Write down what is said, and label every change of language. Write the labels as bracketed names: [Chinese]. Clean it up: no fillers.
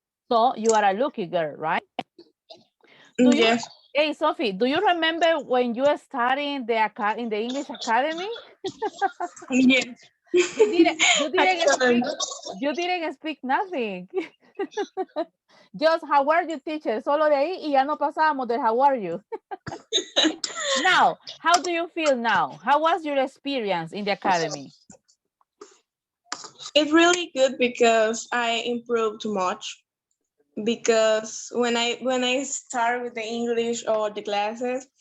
[English] So you are a lucky girl, right? Do you? yes, Hey, Sophie, do you remember when you started in the English Academy? yes. Excellent. You didn't speak nothing. Just how are you, teacher? [Spanish] Solo de ahí y ya no pasábamos de [English] how are you. Now, how do you feel now? How was your experience in the academy? It's really good because I improved too much. Because when I start with the English or the classes,